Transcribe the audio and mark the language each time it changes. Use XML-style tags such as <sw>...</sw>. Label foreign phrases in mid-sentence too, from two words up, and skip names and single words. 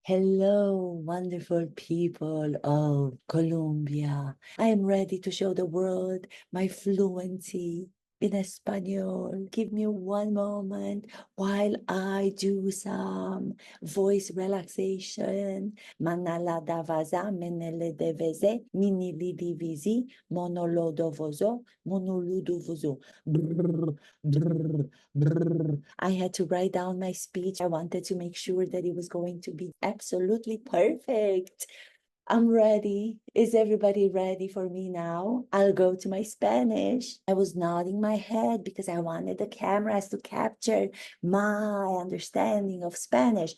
<en>Hello, wonderful people of Colombia. I am ready to show the world my fluency in Espanol. Give me one moment while I do some voice relaxation. Manala davaza, menele deveze, minili divisi, monolodovozo, monoludovozo. Brrr, brrr, brrr. I had to write down my speech. I wanted to make sure that it was going to be absolutely perfect. I'm ready. Is everybody ready for me now? I'll go to my Spanish. I was nodding my head because I wanted the cameras to capture my understanding of Spanish.</en>